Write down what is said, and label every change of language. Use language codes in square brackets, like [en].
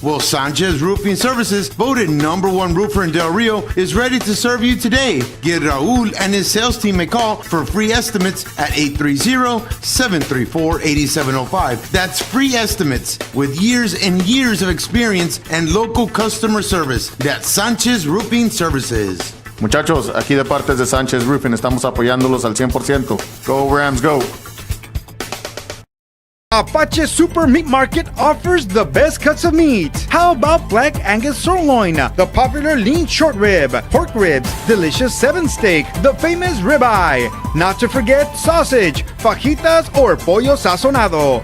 [en] Well, Sanchez Roofing Services, voted #1 roofer in Del Rio, is ready to serve you today. Give Raul and his sales team a call for free estimates at 830-734-8705. That's free estimates with years and years of experience and local customer service. That's Sanchez Roofing Services. [es] Muchachos, aquí de parte de Sanchez Roofing estamos apoyándolos al 100%. [en] Go Rams, go! Apache Super Meat Market offers the best cuts of meat. How about Black Angus sirloin, the popular lean short rib, pork ribs, delicious 7 steak, the famous ribeye. Not to forget sausage, fajitas, or pollo sazonado.